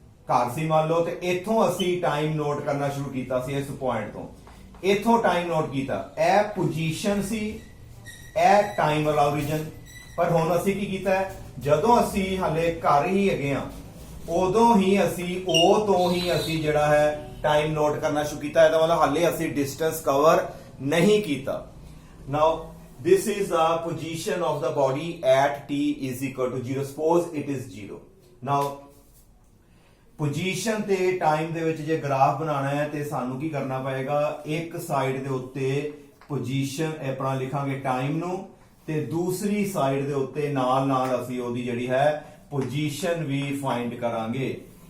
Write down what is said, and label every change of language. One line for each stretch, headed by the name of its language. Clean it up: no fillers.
Punjabi: ਘਰ ਸੀ ਮੰਨ ਲਓ, ਤੇ ਇੱਥੋਂ ਅਸੀਂ ਟਾਈਮ ਨੋਟ ਕਰਨਾ ਸ਼ੁਰੂ ਕੀਤਾ ਸੀ ਇਸ ਪੁਆਇੰਟ ਤੋਂ, ਇੱਥੋਂ ਟਾਈਮ ਨੋਟ ਕੀਤਾ, ਇਹ ਪੋਜੀਸ਼ਨ ਸੀ, ਇਹ ਟਾਈਮ ਵਾਲਾ ਓਰੀਜਨ। ਪਰ ਹੁਣ ਅਸੀਂ ਕੀ ਕੀਤਾ, ਜਦੋਂ ਅਸੀਂ ਹਲੇ ਘਰ ਹੀ ਹੈਗੇ ਆ ਉਦੋਂ ਹੀ ਅਸੀਂ ਉਹ ਤੋਂ ਹੀ ਅਸੀਂ ਜਿਹੜਾ ਹੈ ਟਾਈਮ ਨੋਟ ਕਰਨਾ ਸ਼ੁਰੂ ਕੀਤਾ। ਇਹਦਾ ਮਤਲਬ ਹਲੇ ਅਸੀਂ ਡਿਸਟੈਂਸ ਕਵਰ ਨਹੀਂ ਕੀਤਾ।
English: Now this is the position of the body at t is equal to 0, suppose it is 0।
Punjabi: now position ਤੇ ਟਾਈਮ ਦੇ ਵਿੱਚ ਜੇ ਗ੍ਰਾਫ ਬਣਾਉਣਾ ਹੈ ਤੇ ਸਾਨੂੰ ਕੀ ਕਰਨਾ ਪਏਗਾ, ਇੱਕ ਸਾਈਡ ਦੇ ਉੱਤੇ ਪੋਜੀਸ਼ਨ ਆਪਣਾ ਲਿਖਾਂਗੇ ਟਾਈਮ ਨੂੰ, ਤੇ ਦੂਸਰੀ ਸਾਈਡ ਦੇ ਉੱਤੇ ਨਾਲ ਨਾਲ ਅਸੀਂ ਉਹਦੀ ਜਿਹੜੀ ਹੈ ਪੋਜੀਸ਼ਨ ਵੀ ਫਾਈਂਡ ਕਰਾਂਗੇ।